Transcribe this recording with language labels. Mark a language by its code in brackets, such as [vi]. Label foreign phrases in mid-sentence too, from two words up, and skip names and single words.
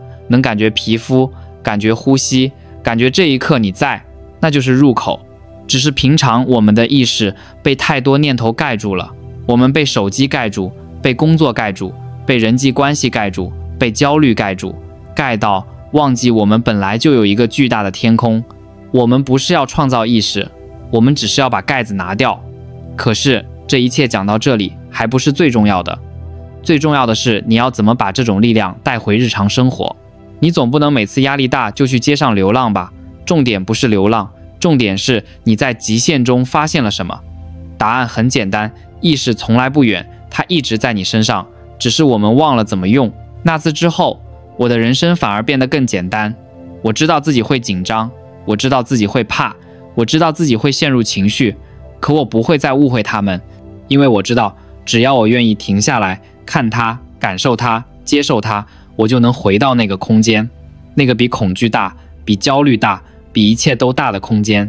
[zh] 能感覺皮膚，感覺呼吸，感覺這一刻你在，那就是入口。只是平常我們的意識被太多念頭蓋住了，我們被手機蓋住，被工作蓋住，被人際關係蓋住，被焦慮蓋住，蓋到忘記我們本來就有一個巨大的天空。我們不是要創造意識，我們只是要把蓋子拿掉。可是這一切講到這裡還不是最重要的，最重要的是你要怎麼把這種力量帶回日常生活。你總不能每次壓力大就去街上流浪吧？重點不是流浪，重点是你在極限中發現了什麼。答案很簡單，意識從來不遠，它一直在你身上，只是我們忘了怎麼用。那次之後，我的人生反而變得更簡單。我知道自己会緊張，我知道自己會怕，我知道自己會陷入情緒，可我不會再誤會他們，因為我知道，只要我願意停下來，看它，感受它，接受它，我就能回到那個空間，那個比恐懼大，比焦慮大，比一切都大的空間。